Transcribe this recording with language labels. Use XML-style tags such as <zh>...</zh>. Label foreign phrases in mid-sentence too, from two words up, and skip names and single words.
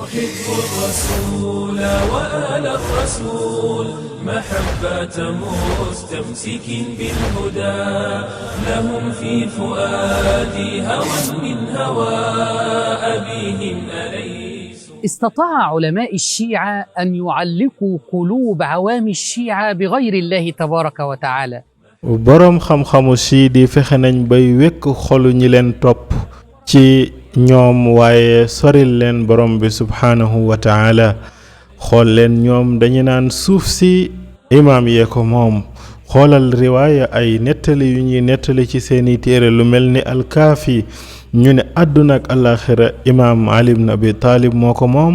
<ar>أحب الرسول وآل الرسول محبة مستمسك بالهدى لهم في فؤادي هوى من هوى أبيهم أليس. استطاع علماء الشيعة أن يعلقوا قلوب عوام الشيعة بغير الله تبارك وتعالى.</ar> <wo>borom xam-xamu siidi fexe nañ bay wekk xolu ñi leen topp ci ñoom waaye soril leen borom bi</wo> <ar>سبحانه وتعالى.</ar> <wo>xool leen ñoom dañu naan suuf si imaam yee ko moom. xoolal riwaaya ay nettali yu ñuy nettali ci seeni téere lu mel ni alkaafi ñu ne àdduna ak alaxira imaam Ali ibn Abi Talib moo ko moom.</wo>